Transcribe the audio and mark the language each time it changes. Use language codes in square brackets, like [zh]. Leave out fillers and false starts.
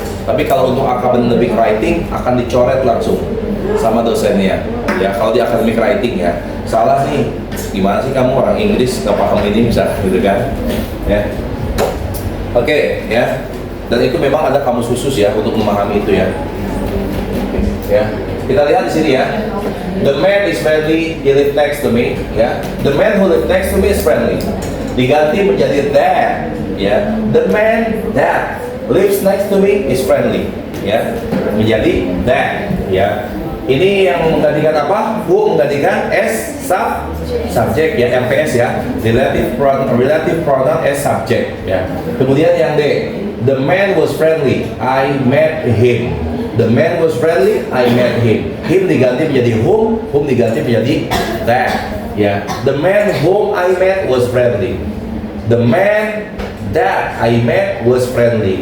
[id] Tapi kalau untuk academic writing akan dicoret langsung sama dosennya, ya. Kalau di academic writing, ya, salah nih, gimana sih kamu orang Inggris nggak paham ini, bisa gitu kan, ya. Oke, ya. Dan itu memang ada kamus khusus, ya, untuk memahami itu, ya. Ya, kita lihat di sini, ya. [en] The man is friendly, he lives next to me, ya. The man who lives next to me is friendly. [id] Diganti menjadi that, ya. [en] The man that lives next to me is friendly, ya. [id] Menjadi that, ya. Ini yang menggantikan apa? Who menggantikan S subject, ya, MPS, ya. [en] Relative pronoun as subject, ya. [id] Kemudian yang D, [en] the man was friendly, I met him. The man was friendly, I met him. [id] Him diganti menjadi whom diganti menjadi that, ya. [en] The man whom I met was friendly. The man that I met was friendly.